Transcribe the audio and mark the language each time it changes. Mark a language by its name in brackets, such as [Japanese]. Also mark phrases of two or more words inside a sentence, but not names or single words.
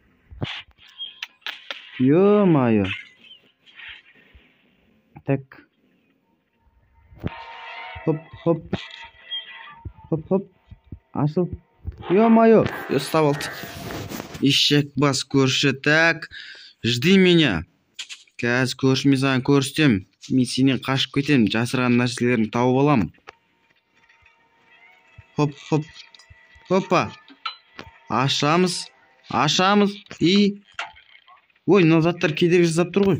[Russian] Ё-майо. Так. [Kazakh] Хоп. Ашыл. Ё-майо. Ұстап алды. Ишек бас көрші. [Russian] Так. Жди меня. [Kazakh] Қазір көршіме саған көрсетем. Мен сенен қашып кетем. Жасырған нәрселерін тауып алам. Хоппа. Ашамыз. Ой, мына заттар кедергі жасап тұр ғой.